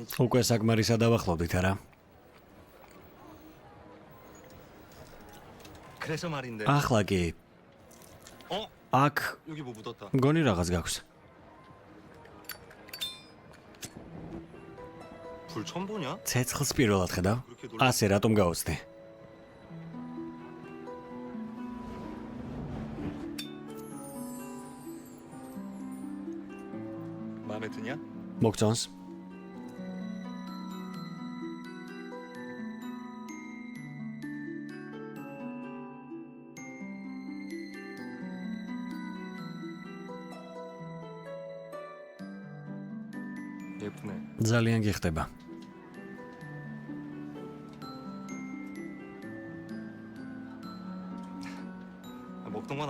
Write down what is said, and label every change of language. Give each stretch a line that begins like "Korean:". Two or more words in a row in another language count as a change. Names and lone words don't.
Georgian: უკვე საკმარისად დავახლოვდით არა?
Korean: 그래서 말인데.
Georgian: ახლა კი
Korean: 어?
Georgian: აქ
Korean: 여기 뭐 묻었다.
Georgian: მგონი რაღაც გაქვს.
Korean: 불 처음 보냐?
Georgian: ცეცხლს პირველად ხედავ? ასე რატომ გაოცდი?
Korean: 마음에 드냐?
Georgian: მოგწონს?
Korean: 예쁘네.
Georgian: ძალიან გიხდება.
Korean: 먹던 건